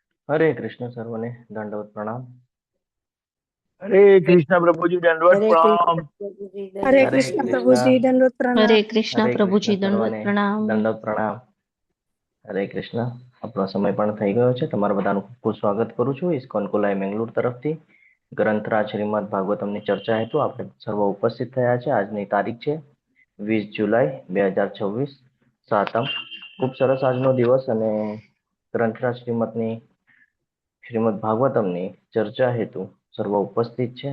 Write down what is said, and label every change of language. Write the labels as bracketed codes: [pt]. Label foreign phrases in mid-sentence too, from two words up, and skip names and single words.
[hi] हरे कृष्ण सर्वने दंडवत प्रणाम। हरे कृष्ण प्रभु जी दंडवत हरे प्रणाम। कृष्ण प्रभु जी हरे हरे कृष्ण कृष्ण प्रभु जी दंडवत प्रणाम। हरे कृष्ण हरे प्रभुजी कृष्ण दंडवत सर्वने प्रणाम। दंडवत प्रणाम। [gu] હરે કૃષ્ણ. આપણો સમય પણ થઈ ગયો છે. તમારા બધાનું ખૂબ ખૂબ સ્વાગત કરું છું ઇસ્કોન કોલાઈ મેંગલુર તરફથી. ગ્રંથરાજ શ્રીમદ ભાગવતમની ચર્ચા હેતુ આપણે સર્વ ઉપસ્થિત થયા છે. આજની તારીખ છે 20 જુલાઈ 2026 સાતમ. ખૂબ સરસ આજનો દિવસ અને ગ્રંથરાજ શ્રીમદ ભાગવતમની ચર્ચા હેતુ સર્વ ઉપસ્થિત છે.